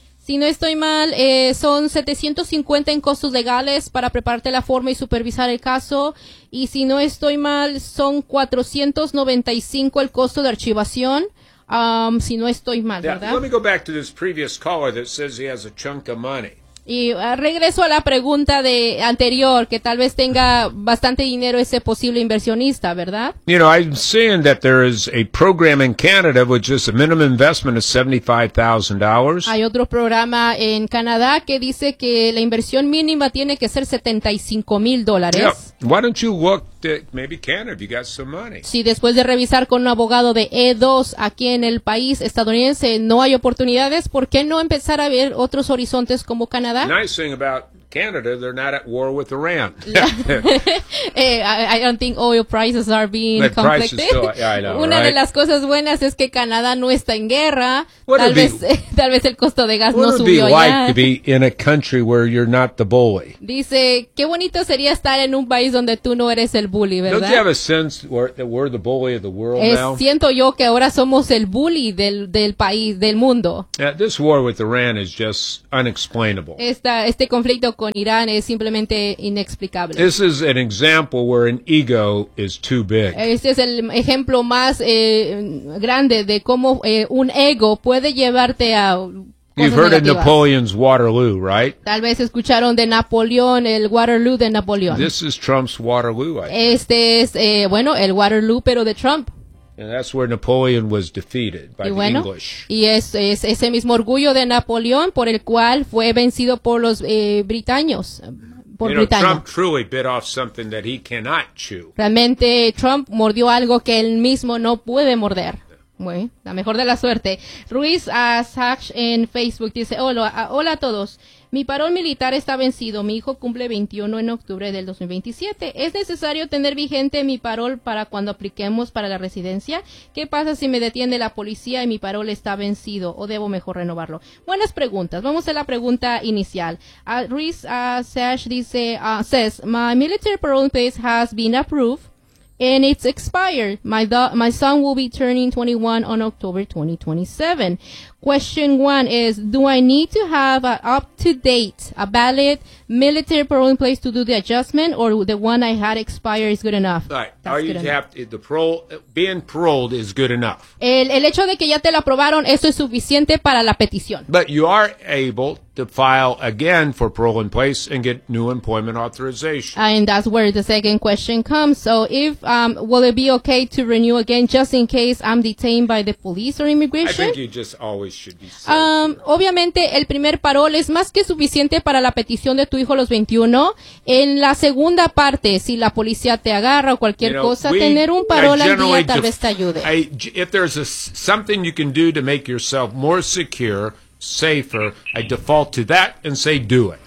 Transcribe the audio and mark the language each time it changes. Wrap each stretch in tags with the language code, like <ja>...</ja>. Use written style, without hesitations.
<es>Si no estoy mal, son $750 en costos legales para prepararte la forma y supervisar el caso. Y si no estoy mal, son $495 el costo de archivación. Si no estoy mal, ¿verdad?</es> <en>Let me go back to this previous caller that says he has a chunk of money.</en> <es>Y regreso a la pregunta de anterior, que tal vez tenga bastante dinero ese posible inversionista, ¿verdad?</es> <en>You know, I'm seeing that there is a program in Canada which is a minimum investment of $75,000.</en> <es>Hay otro programa en Canadá que dice que la inversión mínima tiene que ser $75,000.</es> <en>Yeah. Why don't you look maybe Canada if you got some money.</en> <es>Si después de revisar con un abogado de E2 aquí en el país estadounidense no hay oportunidades, ¿por qué no empezar a ver otros horizontes como Canadá?</es> <en>Nice thing about Canada, they're not at war with Iran. I don't think oil prices are being conflicted.</en> <es>Una de las cosas buenas es que Canadá no está en guerra. Tal vez el costo de gas no subió allá.</es> <en>What would it be like to be in a country where you're not the bully?</en> <es>Dice, qué bonito sería estar en un país donde tú no eres el bully, ¿verdad?</es> <en>Don't you have a sense that we're the bully of the world now?</en> <es>Siento yo que ahora somos el bully del país, del mundo.</es> <en>This war with Iran is just unexplainable.</en> <es>Este conflicto con Irán es simplemente inexplicable.</es> <en>This is an example where an ego is too big.</en> <es>Este es el ejemplo más grande de cómo un ego puede llevarte a cosas.</es> <en>You've heard</en> <es>negativas</es> <en>of Napoleon's Waterloo, right?</en> <es>Tal vez escucharon de Napoleón, el Waterloo de Napoleón.</es> <en>This is Trump's Waterloo, I think.</en> <es>Este es el Waterloo pero de Trump.</es> <en>And that's where Napoleon was defeated by the English.</en> <es>Y es ese mismo orgullo de Napoleón por el cual fue vencido por los britanos.</es> <en>Trump truly bit off something that he cannot chew.</en> <es>Realmente Trump mordió algo que él mismo no puede morder. Muy, la mejor de la suerte. Ruiz Asach en Facebook dice, hola a todos. Mi parol militar está vencido. Mi hijo cumple 21 en octubre del 2027. ¿Es necesario tener vigente mi parol para cuando apliquemos para la residencia? ¿Qué pasa si me detiene la policía y mi parol está vencido? ¿O debo mejor renovarlo? Buenas preguntas. Vamos a la pregunta inicial.</es> <en>Ruiz Asach</en> <es>dice,</es> <en>says, my military parole phase has been approved. And it's expired. My son will be turning 21 on October 2027. Question one is, do I need to have an up-to-date, a valid military parole in place to do the adjustment, or the one I had expired is good enough? Right. Are you have to, the parole, being paroled is good enough.</en> <es>El hecho de que ya te la aprobaron, eso es suficiente para la petición.</es> <en>But you are able to file again for parole in place and get new employment authorization. And that's where the second question comes. So if, will it be okay to renew again just in case I'm detained by the police or immigration? I think you just always should be safe.</en> <es>Obviamente, el primer parol es más que suficiente para la petición de tu hijo a los 21. En la segunda parte, si la policía te agarra o cualquier cosa, tener un parol al día tal vez te ayude.</es> <en>If there's something you can do to make yourself more secure, safer, I default to that and say do it.</en>